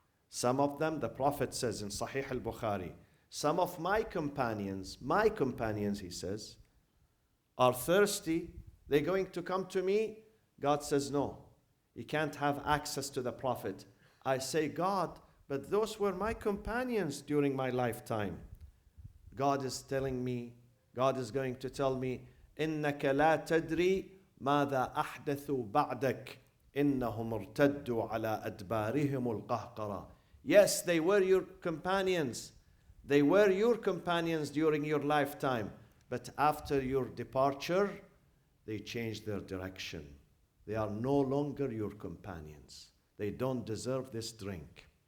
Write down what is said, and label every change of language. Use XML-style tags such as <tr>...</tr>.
<en>Some of them, the Prophet says in Sahih al-Bukhari, some of my companions, he says, are thirsty. They're going to come to me. God says, no, you can't have access to the Prophet. I say, God, but those were my companions during my lifetime. God is telling me, God is going to tell me,</en> <ar>إِنَّكَ لَا تَدْرِي مَاذَا أَحْدَثُوا بَعْدَكَ إِنَّهُمْ ارْتَدُّوا عَلَىٰ أَدْبَارِهِمُ الْقَهْقَرَةِ.</ar> <en>Yes, they were your companions. They were your companions during your lifetime. But after your departure, they changed their direction. They are no longer your companions. They don't deserve this drink.</en>